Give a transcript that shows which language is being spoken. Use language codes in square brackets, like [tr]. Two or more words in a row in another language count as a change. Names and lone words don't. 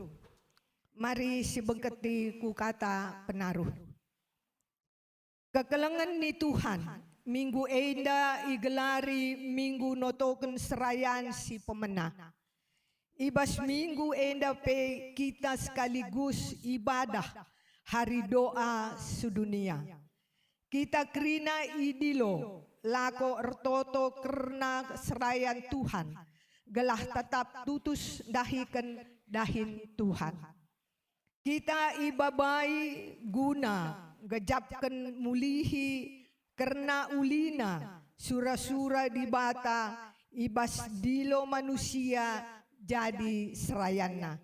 [btx] Mari si bengketi ku kata penaruh. Kekelengan ni Tuhan, Minggu enda igelari Minggu notoken serayan si pemenang. Ibas Minggu enda pe kita sekaligus ibadah hari doa sedunia. Kita kerina idilo lako ertoto kerna serayan Tuhan. Gelah tetap tutus dahikan dahin Tuhan. Kita ibabai guna gejapkan mulihi kerna ulina sura-sura di bata ibas dilo manusia jadi serayana.